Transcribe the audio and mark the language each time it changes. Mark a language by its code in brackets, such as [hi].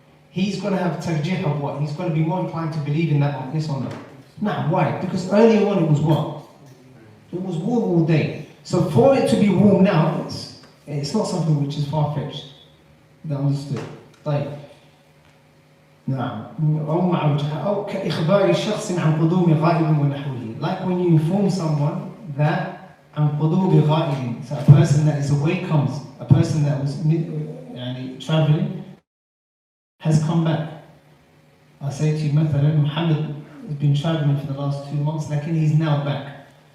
[en] He's going to have tarjih of what? He's going to be more inclined to believe in that one, yes or no? Nah, why? Because earlier on it was what? It was warm all day. So for it to be warm now, it's not something which is far-fetched. That understood. طيب. نعم. [ar] أو كإخبار شخص عن قدوم غائب ونحوه. [en] Like when you inform someone that [ar] عن قدوم غائب, [en] so a person that is away comes, a person that was traveling has come back. I say to you, مثلا, Muhammad has been traveling for the last 2 months, lakin he's now back.